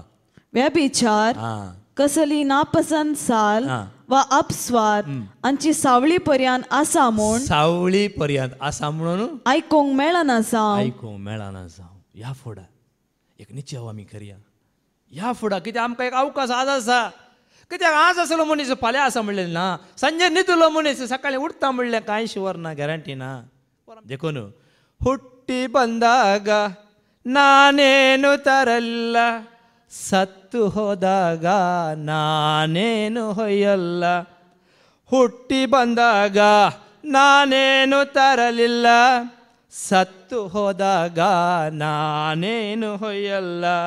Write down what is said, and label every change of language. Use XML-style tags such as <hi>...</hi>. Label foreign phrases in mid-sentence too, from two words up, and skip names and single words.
<kok>व्यभिचार कसली नापसंत साल वा अपस्वाद हांची सावळी पर्यंत आसा म्हणून आयकूंक मेळना जावं. ह्या फुडा एक निश्चय आमी करया. ह्या फुडा कित्याक आमकां एक अवकाश आज आसा. कित्याक आज आसलो मनीस फाल्यां आसा म्हणलें ना. संजे न्हिदलो मनीस सकाळीं उठता म्हणलें कांय शुवर ना गॅरंटी ना.</kok> <kn>देखून हुट्टी ಬಂದಾಗ ನಾನೇನು ತರಲ್ಲ ಸತ್ತು ಹೋದಾಗ ನಾನೇನು ಹೊಯ್ಯಲ್ಲ ಹುಟ್ಟಿ ಬಂದಾಗ ನಾನೇನು ತರಲಿಲ್ಲ ಸತ್ತು ಹೋದಾಗ ನಾನೇನು ಹೊಯ್ಯಲ್ಲ</kn>